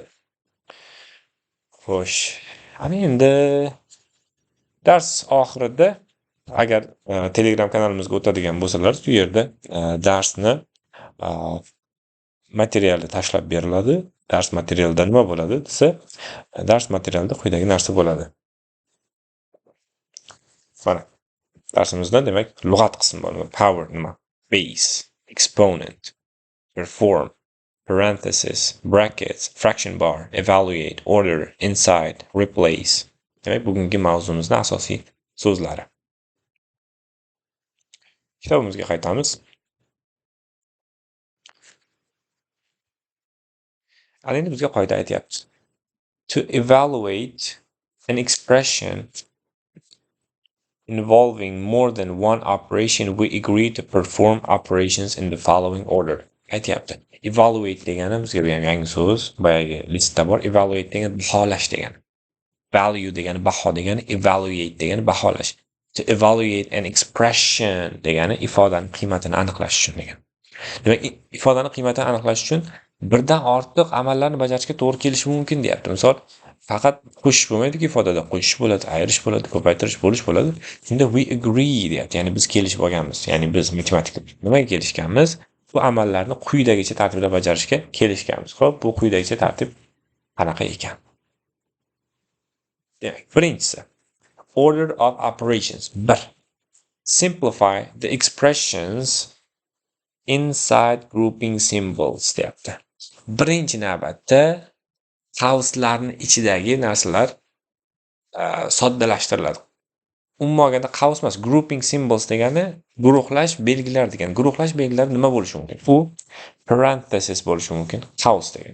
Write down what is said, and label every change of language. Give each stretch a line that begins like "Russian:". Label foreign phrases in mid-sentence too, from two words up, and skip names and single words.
Uzbek: Xo'sh, ana endi dars oxirida agar Telegram kanalimizga o'tadigan bo'lsalar, bu yerda darsni materiali tashlab beriladi. Dars materialida nima bo'ladi desa, dars materialida quyidagi narsa bo'ladi. Mana darsimizda demak lug'at qismi bor. Power nima?
English: Base, exponent, perform, parenthesis, brackets, fraction bar, evaluate, order, inside, replace.
Uzbek: Demak, bugungi mavzumizning asosiy so'zlari. Kitobimizga qaytamiz. Ana endi bizga qoida aytyapti.
English: To evaluate an expression involving more than one operation, we agree to perform operations in the following order.
Uzbek: Aytyapti. Evaluate degani bizga ham yangi so'z, boyagi listda bor. Evaluate degani baholash degani. Value degani baho degani, evaluate degani baholash.
English: To evaluate an expression
Uzbek: degani ifodaning qiymatini aniqlash uchun degani. Demak, ifodaning qiymatini aniqlash uchun birdan ortiq amallarni bajarishga to'g'ri kelishi mumkin deyapti. Misol, faqat qo'shish bo'lmaydi-ku, ifodada qo'shish bo'ladi, ayirish bo'ladi, ko'paytirish bo'lish bo'ladi. Shunda
English: we agree
Uzbek: deyapti. Ya'ni biz kelishib olganmiz. Ya'ni biz matematika nimaga kelishganmiz? Bu amallarni quyidagicha tartibda bajarishga kelishganmiz. Xo'p, bu quyidagicha tartib qanaqa ekan? Demak, birinchisi
English: order of operations. 1. Simplify the expressions inside grouping symbols deyapti.
Uzbek: Birinchi navbatda qavslarning ichidagi narsalar soddalashtiriladi. umuman olganda qaus emas,
English: grouping symbols
Uzbek: degani guruhlash belgilar degani. Guruhlash belgilari nima bo'lishi mumkin? U parenthesis bo'lishi mumkin, qaus degani.